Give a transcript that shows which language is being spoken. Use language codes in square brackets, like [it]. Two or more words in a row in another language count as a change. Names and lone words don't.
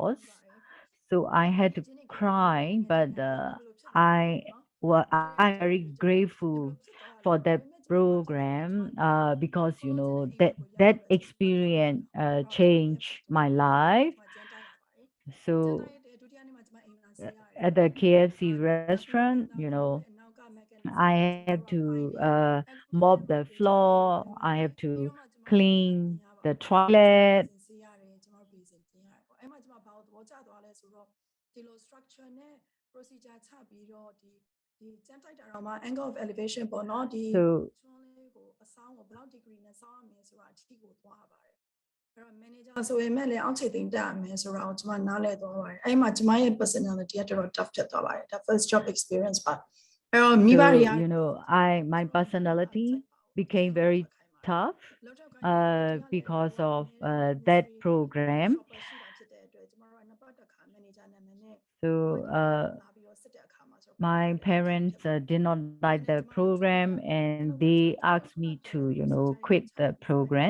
[en] So I had to cry, but I'm very grateful for that program because you know that experience changed my life. So at the KFC restaurant, you know, I have to mop the floor. I have to clean the toilet. [my] အဲ့မှာကျွန်မဘာလို့သဘောကျသွားလဲဆိုတော့ဒီလို structure နဲ့ procedure ချပြီးတော့ဒီကျန်းတိုက်တာတော့မှ [en] angle of elevation [my] ပေါ့နော်ဒီ [en] So [my] ချွန်းလေးကိုအဆောင်ကိုဘယ်လောက် degree နဲ့စောင်းရမလဲဆိုတာအထိကိုသွားပါတယ်အဲ့တော့ manager ဆိုရင်မဲ့လည်းအောက်ခြေသိမ်းတက်ရမယ်ဆိုတာကိုကျွန်မနားလည်သွားပါတယ်အဲ့မှာကျွန်မရဲ့ personality ကတော်တော် tough ဖြစ်သွားပါတယ်ဒါ [en] first job experience [my] ပါအဲ့တော့မိဘ [en] so [my] တွေက [en] you know, my personality became very tough because of that program. So my parents did not like the program, and they asked me to, you know, quit the program.